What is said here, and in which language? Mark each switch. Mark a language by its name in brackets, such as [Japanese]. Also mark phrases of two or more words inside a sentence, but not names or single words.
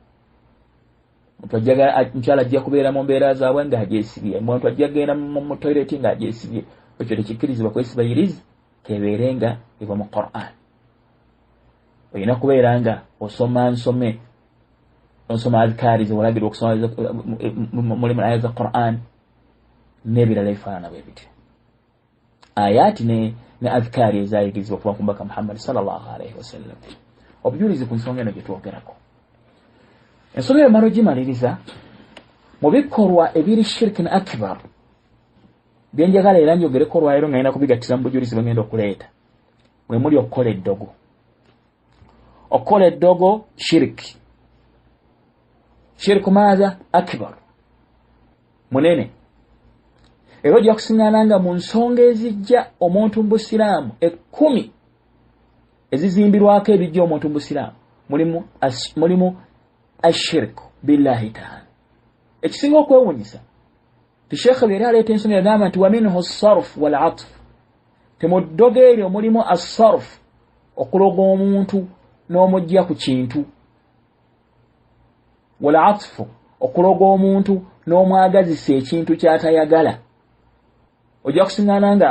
[Ganda] mukyala ajja kubeera mu mbeera zaabwe ng'agyesibye omuntu ajja kgenda mu toyireti ng'agyesibye ekyo tekikkirizibwa kwesiba yirizi kebeere nga eva mu Qur'an olina kubeera nga onsoma azkaari zewalagirwa okusoma mulimu aya za Qur'an n'ebirala ebifaanana bwe bityo ayaati ne azkaari ezayigirizibwa okuva ku mbaka Muhammad [Arabic] sallallahu alaihi wasallam [Ganda] obujulizi ku nsonga eno gye twogerako ensonga eyo mala ogimaliriza mu bikolwa ebiri [Arabic] shirkin akbar [Ganda] byenjagala era njogereko olwaleero nga nina kubigattira mu bujulizi bwe ngenda okuleeta mwe muli okukola eddogo okukola eddogo shiriki [Arabic] shirku maaza akbar [Ganda] munene era ojja kusiŋŋaana nga mu nsonga ezijja omuntu mu busiraamu 10 ezizimbirwako ebijja omuntu mu busiraamu mulimu [Arabic] ashirku billahi taala [Ganda] ekisinga okwewunyisa Sheikh bera aleta ensonga yagamba nti [Arabic] wa minhu as-sarf wal 'atf [Ganda] temuddogeere omulimu as-sarf okuloga omuntu n'omujja ku kintu [Arabic] wal 'atf [Ganda] okuloga omuntu n'omwagazisa ekintu ky'atayagala ojja kusingana nga